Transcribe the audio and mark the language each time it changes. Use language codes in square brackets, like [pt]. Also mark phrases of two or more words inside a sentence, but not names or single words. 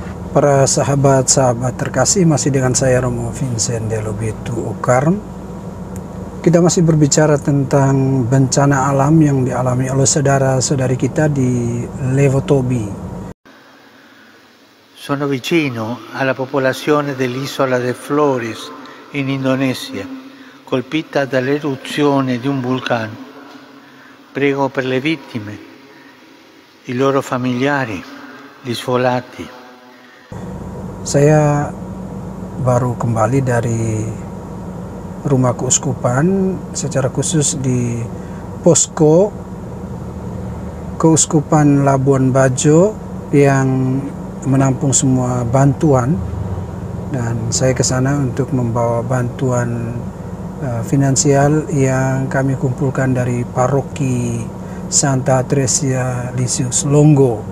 [id] Para sahabat-sahabat terkasih, masih dengan saya Romo Vincent Delobetu Okarm. Kita masih berbicara tentang bencana alam yang dialami oleh saudara-saudari kita di Levotobi. [it] Sono vicino alla popolazione dell'isola de Flores in Indonesia, colpita dall'eruzione di un vulcano. Prego per le vittime, i loro familiari, gli sfolati. [id] Saya baru kembali dari rumah keuskupan, secara khusus di posko Keuskupan Labuan Bajo yang menampung semua bantuan, dan saya ke sana untuk membawa bantuan finansial yang kami kumpulkan dari paroki Santa Tresia Lisius Longgo.